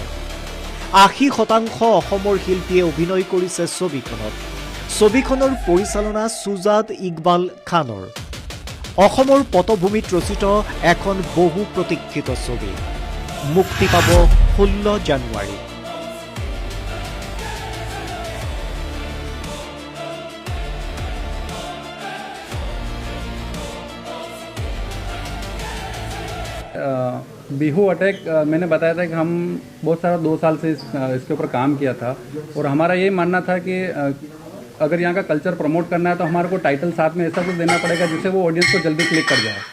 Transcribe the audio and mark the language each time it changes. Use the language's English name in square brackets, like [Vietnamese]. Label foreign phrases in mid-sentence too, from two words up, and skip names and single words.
[Assamese] 80% অসমৰ শিল্পীয়ে অভিনয় কৰিছে ছবিখনত। ছবিখনৰ পৰিচালনা সুজাত ইকবাল খানৰ। অসমৰ পটভূমিত ৰচিত এখন বহু প্ৰতীক্ষিত ছবি মুক্তি পাব 16 জানুৱাৰী। [Hindi] बिहू अटैक मैंने बताया था कि हम बहुत सारा 2 साल से इसके ऊपर काम किया था और हमारा ये मानना था कि अगर यहाँ का कल्चर प्रमोट करना है तो हमारे को टाइटल साथ में ऐसा कुछ देना पड़ेगा जिससे वो ऑडियंस को जल्दी क्लिक कर जाए।